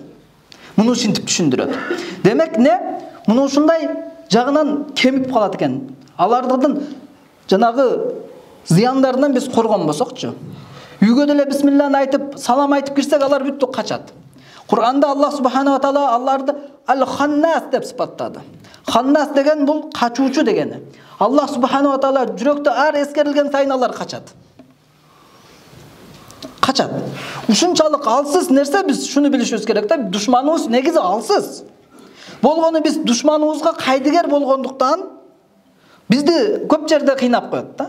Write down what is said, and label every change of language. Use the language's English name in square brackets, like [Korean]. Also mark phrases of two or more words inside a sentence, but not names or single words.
[Kyrgyz] Муну ушинтип түшүндүрөт. Демек не? Муну ушундай жагынан кемип калат экен. Алардын жанагы зыяндарынан биз коргонбосокчу. Үйгө деле бисмиллахны айтып, салам айтып кирсек, алар бүттү качат. Кур'анда [Arabic] الله سبحانه وتعالى [Kyrgyz] аларды ал-ханнас деп сыпаттады. Ханнас деген бул качуучу дегени. [Arabic] الله سبحانه وتعالى [Kyrgyz] жүрөктө ар эскерилген сайын алар качат. Качат. Ушунчалык алсыз нерсе, биз шуну билишибиз керек да, душманыбыз негизи алсыз. Болгону биз душманыбызга кайдыгер болгондуктан бизди көп жерде кыйнап коет да.